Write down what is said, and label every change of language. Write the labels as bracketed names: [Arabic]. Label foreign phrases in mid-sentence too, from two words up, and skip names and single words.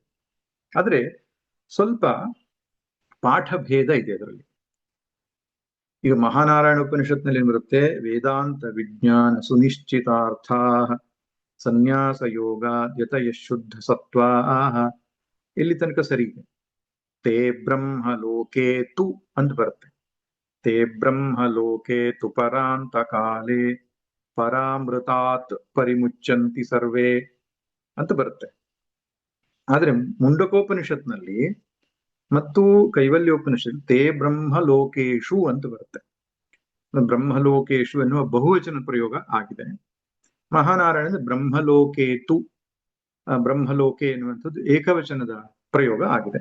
[Kannada] ಆದ್ರೆ ಸ್ವಲ್ಪ ಪಾಠ ಭೇದ ಇದೆ ಅದರಲ್ಲಿ. ಈಗ ಮಹಾನಾರಾಯಣ ಉಪನಿಷತ್ನಲ್ಲಿ ಏನ್ ಬರುತ್ತೆ? [Sanskrit] ವೇದಾಂತ ವಿಜ್ಞಾನ ಸುನಿಶ್ಚಿತಾರ್ಥ ಸನ್ಯಾಸ ಯೋಗ ಯತಯ ಶುದ್ಧ ಸತ್ವಾಹ. [Kannada] ಇಲ್ಲಿ ತನಕ ಸರಿ ಇದೆ. [Sanskrit] ತೇ ಬ್ರಹ್ಮ ಲೋಕೆ ತು [Kannada] ಅಂತ ಬರುತ್ತೆ. [Sanskrit] ತೇ ಬ್ರಹ್ಮ ಲೋಕೆ ತು ಪರಾಂತ ಕಾಲೇ ಪರಾಮೃತಾತ್ ಪರಿಮುಚ್ಚಂತಿ ಸರ್ವೇ [Kannada] ಅಂತ ಬರುತ್ತೆ. ಆದ್ರೆ ಮುಂಡಕೋಪನಿಷತ್ನಲ್ಲಿ ಮತ್ತು ಕೈವಲ್ಯೋಪನಿಷತ್ [Sanskrit] ತೇ ಬ್ರಹ್ಮ ಲೋಕೇಶು [Kannada] ಅಂತ ಬರುತ್ತೆ. ಬ್ರಹ್ಮಲೋಕೇಶು ಎನ್ನುವ ಬಹುವಚನ ಪ್ರಯೋಗ ಆಗಿದೆ. ಮಹಾನಾರಾಯಣ ಬ್ರಹ್ಮಲೋಕೇತು, ಬ್ರಹ್ಮಲೋಕೆ ಎನ್ನುವಂಥದ್ದು ಏಕವಚನದ ಪ್ರಯೋಗ ಆಗಿದೆ.